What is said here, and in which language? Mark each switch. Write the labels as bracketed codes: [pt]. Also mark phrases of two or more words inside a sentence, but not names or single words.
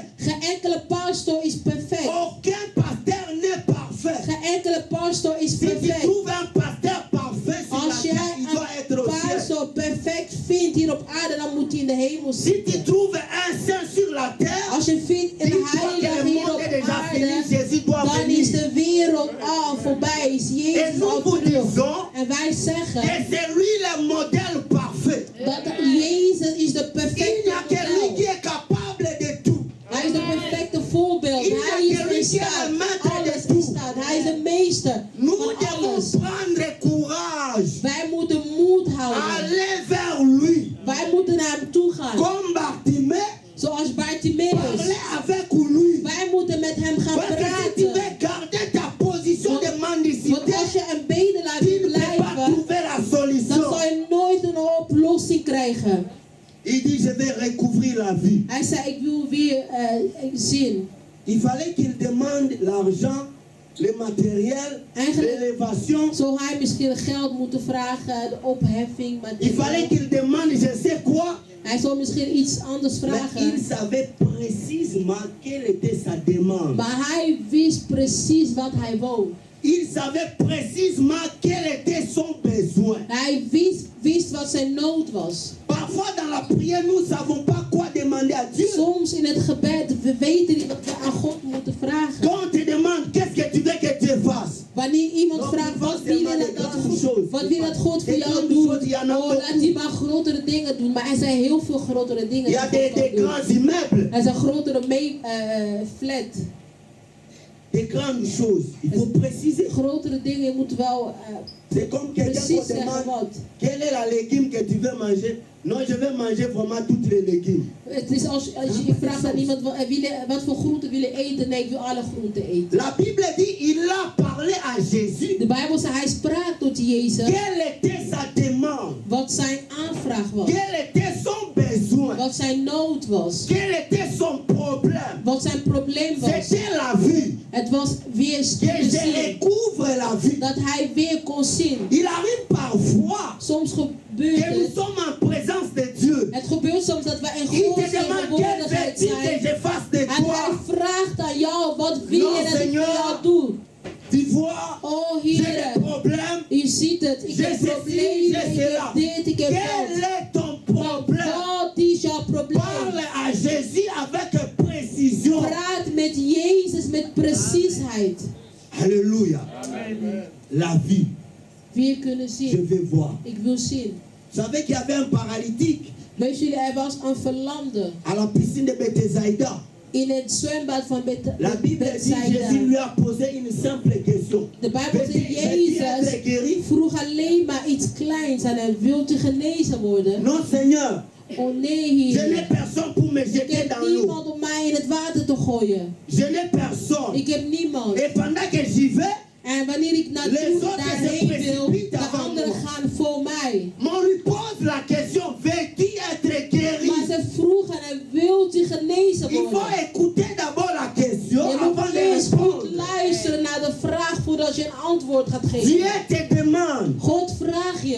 [nl] geen enkele pastor is perfect. [fr] Aucun pasteur n'est parfait. [nl] Geen enkele pastor is [fr] Si tu [nl] perfect. [fr] trouves un pasteur parfait sur la [nl] Als [fr] terre, [nl] jij [fr] il doit être [nl] een [fr] au ciel. [nl] pastor perfect vindt hier op aarde, dan moet hij in de hemel [fr] Si [nl] zitten. [fr] tu trouves un saint sur la terre, [nl] Als je vindt een [fr] dis-toi que [nl] heilige [fr] le [nl] hier [fr] monde est [nl] op [fr] déjà fini, [nl] aarde, [fr] Jésus doit [nl] dan is [fr] venir. [nl] de wereld al voorbij. Is [fr] Et [nl] Jezus [fr] nous [nl] al [fr] vous [nl] terug. [fr] disons [nl] En wij zeggen [fr] que c'est lui le modèle parfait. [nl] dat Jezus is de [fr] Il [nl] perfecte [fr] n'y a que lui qui [nl] model. [fr] est capable de tout. [nl] Hij is de perfecte voorbeeld. [fr] Il [nl] Hij [fr] n'y [nl] is [fr] a que lui [nl] in [fr] qui est [nl] staat. [fr] le maître [nl] Alles [fr] de [nl] in [fr] tout. [nl] staat. Hij is de meester [fr] Nous [nl] van [fr] devons [nl] alles. [fr] prendre courage. [nl] Wij moeten moed houden. [fr] Aller vers lui. [nl] Wij moeten naar hem toe gaan. [fr] Comme Bartimée, [nl] Zoals Bartimaeus. [fr] parler avec lui. [nl] Wij moeten met hem gaan [fr] Parce que si tu veux [nl] praten. [fr] garder ta position de [nl] Want [fr] mendicité, [nl] als je een bedelaar [fr] tu [nl] wil [fr] ne peux pas [nl] blijven, [fr] trouver la [nl] dan [fr] solution. [nl] zal je nooit een oplossing krijgen. [fr] Il dit, je vais recouvrir la vie. [nl] Hij zei, ik wil weer zin. [fr] Il fallait qu'il demande l'argent, le matériel, [nl] Eigenlijk [fr] l'élévation. [nl] zou hij misschien geld moeten vragen, de opheffing. Maar [fr] Il fallait qu'il demande, je sais quoi. [nl] hij zou misschien iets anders [fr] Mais [nl] vragen. [fr] il savait précisément quelle était sa demande. [nl] Maar hij wist precies wat hij wou. [fr] Il savait précisément quel était son besoin. [nl] Hij wist wat zijn nood was. [fr] Parfois dans la prière, nous ne savons pas quoi demander à Dieu. [nl] Soms in het gebed, we weten niet wat we aan God moeten vragen. [fr] Quand on te demande qu'est-ce que tu veux que Dieu fasse, [nl] Wanneer iemand Dan vraagt, was wat wil helemaal je [fr] de [nl] dat [fr] grande [nl] God, [fr] chose. [nl] wat wil dat God voor [fr] De [nl] jou [fr] grande [nl] doet? [fr] chose, il y en a [nl] Oh, [fr] beaucoup. [nl] laat hij maar grotere dingen doen. Maar er zijn heel veel grotere dingen [fr] il y a [nl] die God [fr] des [nl] kan doen. [fr] grands immeubles, [nl] Er zijn grotere flat. [fr] des grandes choses. Il faut préciser. [nl] Grotere dingen, je moet wel [fr] C'est comme quelqu'un [nl] precies [fr] qu'on [nl] zeggen [fr] demande [nl] wat. [fr] quelle est la légume que tu veux manger. Non, je vais manger vraiment toutes les légumes. [nl] Het is als je vraagt aan iemand wat voor groenten wil je eten. Nee, ik wil alle groenten eten. [fr] La Bible dit, il a parlé à Jésus. [nl] De Bijbel zegt, hij sprak tot Jezus. [fr] Quelle était sa demande? [nl] Wat zijn aanvraag was. [fr] Quel était son besoin? [nl] Wat zijn nood was. [fr] Quel était son problème? [nl] Wat zijn probleem was. [fr] C'était la vie. [nl] Het was weer [fr] Que je [nl] zien. [fr] recouvre la vie. [nl] Dat hij weer kon zien. [fr] Il arrive parfois [nl] Soms [fr] que [nl] gebeurt [fr] nous [nl] het. [fr] sommes en présence de Dieu. [nl] Het gebeurt soms dat wij in [fr] Il [nl] Gods [fr] te demande quel [nl] tegenwoordigheid [fr] veux-tu que [nl] zijn. [fr] je fasse de [nl] En hij [fr] toi? [nl] vraagt aan jou, wat wil [fr] Non, [nl] je dat ik [fr] Seigneur. [nl] voor jou doe? [fr] Tu vois, [nl] Oh [fr] j'ai [nl] Heer, [fr] des problèmes. [nl] u ziet het. Ik [fr] Je [nl] heb [fr] sais [nl] problemen, [fr] ci, [nl] ik [fr] je sais [nl] heb [fr] là. [nl] dit, ik heb [fr] Quel [nl] dat. [fr] est ton problème? [nl] Wat is jouw probleem? [fr] Parle à Jésus avec précision. [nl] Praat met Jezus met preciesheid. [fr] Alléluia. La vie, [nl] Weer kunnen [fr] je [nl] zien. [fr] vais voir. [nl] Ik wil zien. [fr] Vous savez qu'il y avait un paralytique [nl] Weet jullie, er was een verlamde [fr] à la piscine de Bethsaïda. [nl] in het zwembad van [fr] La Bible dit Jésus [nl] Bethsaida. [fr] lui a posé une simple question. [nl] De Bijbel zegt, [fr] Veux-tu être [nl] Jezus [fr] guéri? [nl] vroeg alleen maar iets kleins aan hem. Wilt u genezen worden? [fr] Non, Seigneur. [nl] Oh nee, [fr] Je n'ai [nl] Heer. [fr] personne pour me [nl] Ik [fr] jeter [nl] heb [fr] dans l'eau. [nl] niemand om mij in het water te gooien. [fr] Je n'ai personne. [nl] Ik heb niemand. [fr] Et pendant que j'y vais, [nl] En wanneer ik [fr] Les [nl] naartoe [fr] autres [nl] daarheen [fr] se [nl] wil, [fr] précipitent [nl] de [fr] avant [nl] anderen [fr] moi. [nl] gaan voor mij. [fr] mais on lui pose la question, veux-tu être guéri? [nl] Maar ze vroegen hem, wilt u genezen [fr] Il faut [nl] worden? [fr] écouter d'abord la question [nl] Je [fr] avant [nl] moet [fr] de [nl] eerst goed [fr] répondre. [nl] luisteren naar de vraag voordat je een antwoord gaat [fr] Dieu [nl] geven. [fr] te demande, [nl] God vraagt je,